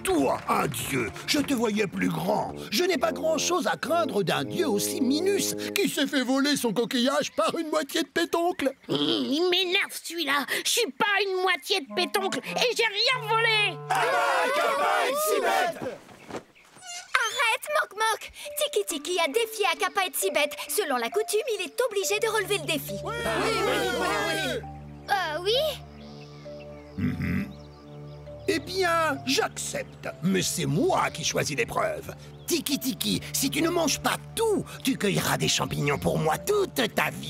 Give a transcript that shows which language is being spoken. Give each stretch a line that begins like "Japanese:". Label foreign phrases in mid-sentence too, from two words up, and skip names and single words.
French: Toi, un dieu, je te voyais plus grand. Je n'ai pas grand-chose à craindre d'un dieu aussi minus qui s'est fait voler son coquillage par une moitié de pétoncle. Il m'énerve celui-là. Je suis pas une moitié de pétoncle et j'ai rien volé. Arrête, Moc-Moc! Tiki Tiki a défié Akapa et Sibet. Selon la coutume, il est obligé de relever le défi. Oui. Eh bien, j'accepte. Mais c'est moi qui choisis l'épreuve. Tiki Tiki, si tu ne manges pas tout, tu cueilleras des champignons pour moi toute ta vie.